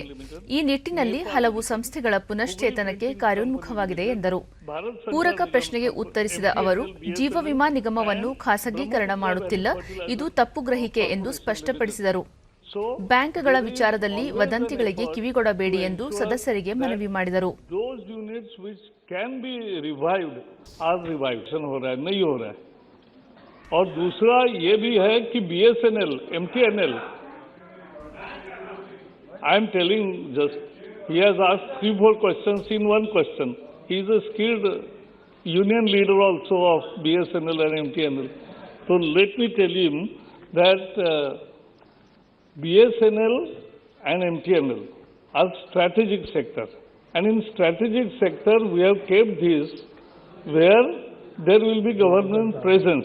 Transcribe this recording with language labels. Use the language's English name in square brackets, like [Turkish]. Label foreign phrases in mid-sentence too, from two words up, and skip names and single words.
[Kannada] ಈ ನಿಟ್ಟಿನಲ್ಲಿ ಹಲವು ಸಂಸ್ಥೆಗಳ ಪುನಶ್ಚೇತನಕ್ಕೆ ಕಾರ್ಯೋನ್ಮುಖವಾಗಿದೆ ಎಂದರು. ಪೂರಕ ಪ್ರಶ್ನೆಗೆ ಉತ್ತರಿಸಿದ ಅವರು, ಜೀವ ವಿಮಾ ನಿಗಮವನ್ನು ಖಾಸಗೀಕರಣ ಮಾಡುತ್ತಿಲ್ಲ, ಇದು ತಪ್ಪು ಗ್ರಹಿಕೆ ಎಂದು ಸ್ಪಷ್ಟಪಡಿಸಿದರು. ಬ್ಯಾಂಕ್ಗಳ ವಿಚಾರದಲ್ಲಿ ವದಂತಿಗಳಿಗೆ ಕಿವಿಗೊಡಬೇಡಿ ಎಂದು ಸದಸ್ಯರಿಗೆ ಮನವಿ ಮಾಡಿದರು. [Hindi] और दूसरा ये भी है कि बीएसएनएल, एमटीएनएल, [English] I am telling just, he has asked 3-4 questions in one question. He is a skilled union leader also of BSNL and MTNL. So let me tell him that BSNL and MTNL are strategic sector, and in strategic sector we have kept this where there will be government presence.